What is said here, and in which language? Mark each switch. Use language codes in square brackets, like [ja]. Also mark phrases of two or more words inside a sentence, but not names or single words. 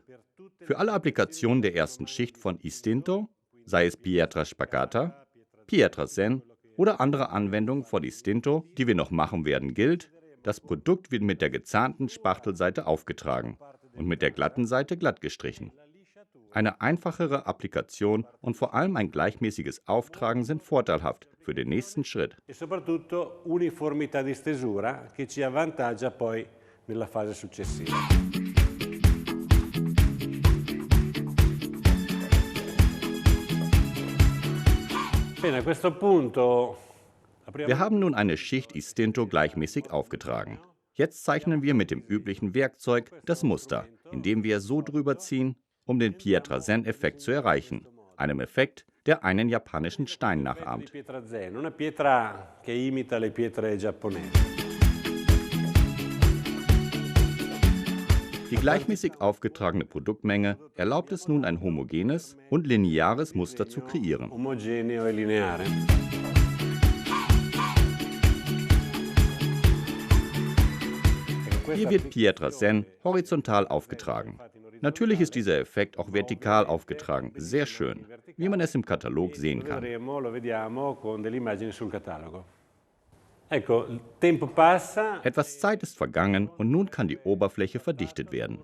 [de] Für alle Applikationen der ersten Schicht von Istinto, sei es Pietra Spacata, Pietrazen oder andere Anwendungen von Istinto, die wir noch machen werden, gilt: Das Produkt wird mit der gezahnten Spachtelseite aufgetragen und mit der glatten Seite glatt gestrichen. Eine einfachere Applikation und vor allem ein gleichmäßiges Auftragen sind vorteilhaft für den nächsten Schritt. [it] E soprattutto uniformità di stesura che ci avvantaggia poi nella fase successiva. Bene, a questo punto [de] Wir haben nun eine Schicht Istinto gleichmäßig aufgetragen. Jetzt zeichnen wir mit dem üblichen Werkzeug das Muster, indem wir so drüber ziehen, um den Pietrazen-Effekt zu erreichen. Einem Effekt, der einen japanischen Stein nachahmt. [it] Una pietra che imita le pietre giapponesi. [de] Die gleichmäßig aufgetragene Produktmenge erlaubt es nun, ein homogenes und lineares Muster zu kreieren. [it] Omogeneo e lineare. [de] Hier wird Pietrazen horizontal aufgetragen. Natürlich ist dieser Effekt auch vertikal aufgetragen, sehr schön, wie man es im Katalog sehen kann. Etwas Zeit ist vergangen und nun kann die Oberfläche verdichtet werden.